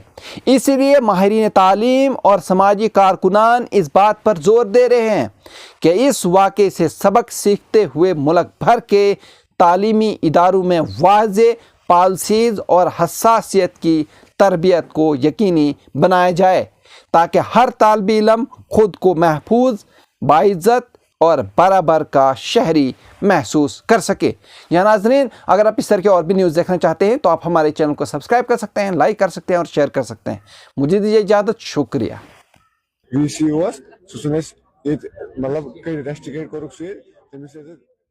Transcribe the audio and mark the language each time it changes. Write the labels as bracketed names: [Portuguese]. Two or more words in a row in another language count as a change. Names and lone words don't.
[Urdu] اسی لیے ماہرین تعلیم اور سماجی کارکنان اس بات پر زور دے رہے ہیں کہ اس واقعے سے سبق سیکھتے ہوئے ملک بھر کے تعلیمی اداروں میں واضح پالیسیز اور حساسیت کی تربیت کو یقینی بنایا جائے تاکہ ہر طالب علم خود کو محفوظ، باعزت اور برابر کا شہری محسوس کر سکے۔ یا ناظرین، اگر آپ اس طرح کے اور بھی نیوز دیکھنا چاہتے ہیں تو آپ ہمارے چینل کو سبسکرائب کر سکتے ہیں، لائک کر سکتے ہیں اور شیئر کر سکتے ہیں۔ مجھے دیجیے اجازت، شکریہ۔ [Kashmiri] وی سی اوس سُہ چھُنہٕ اَسہِ ییٚتہِ مطلب ریسٹِکیٹ کوٚرُکھ سُہ ییٚتہِ تٔمِس